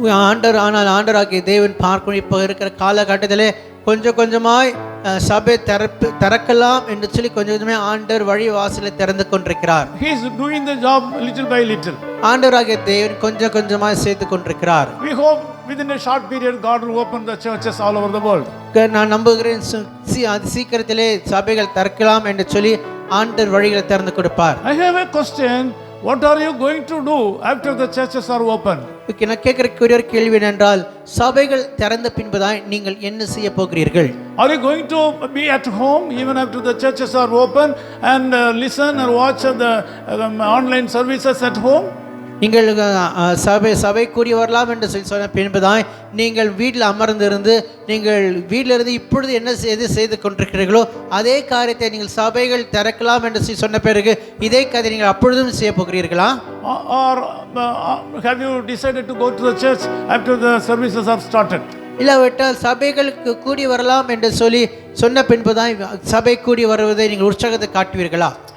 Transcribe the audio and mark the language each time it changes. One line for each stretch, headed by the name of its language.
Tamil: ஆண்டவராகிய தேவன் பார்க்கும் இப்போ இருக்கிற காலகட்டத்திலே கொஞ்சம் கொஞ்சமாய் சபை திறக்கலாம் என்று சொல்லி கொஞ்சம் கொஞ்சமே ஆண்டவர் வழி வாசலை திறந்து கொண்டிருக்கிறார்.
English: He is doing the job little by little.
Tamil: ஆண்டவராகிய தேவன் கொஞ்சம் கொஞ்சமாய் செய்து கொண்டிருக்கிறார்.
English: We hope within a short period God will open the churches all over the world.
Tamil: நான் நம்புகிறேன் சீக்கிரத்திலே சபைகள் திறக்கலாம் என்று சொல்லி ஆண்டவர் வழிகளை திறந்து கொடுப்பார்.
English: I have a question. What are you going to do after the churches are open?
Tamil: நான் கேட்கிற கேள்வி என்றால் சபைகள் திறந்த பின்புதான் நீங்கள் என்ன செய்ய போகிறீர்கள்?
English: Are you going to be at home even after the churches are open and listen and watch the online services at home?
Tamil: நீங்கள் சபை கூடி வரலாம் என்று சொல்லி சொன்ன பின்புதான் நீங்கள் வீட்டில் அமர்ந்திருந்து நீங்கள் வீட்டிலிருந்து இப்பொழுது என்ன செய்து கொண்டிருக்கிறீர்களோ அதே காரியத்தை நீங்கள் சபைகள் திறக்கலாம் என்று சொல்லி சொன்ன பிறகு இதே கதை நீங்கள் அப்பொழுதும் செய்ய போகிறீர்களா?
English: Or have you decided to go to the church after the services are started?
Tamil: இல்லாவிட்டால் சபைகளுக்கு கூடி வரலாம் என்று சொல்லி சொன்ன பின்புதான் சபை கூடி வருவதை நீங்கள் உற்சாகத்தை காட்டுவீர்களா?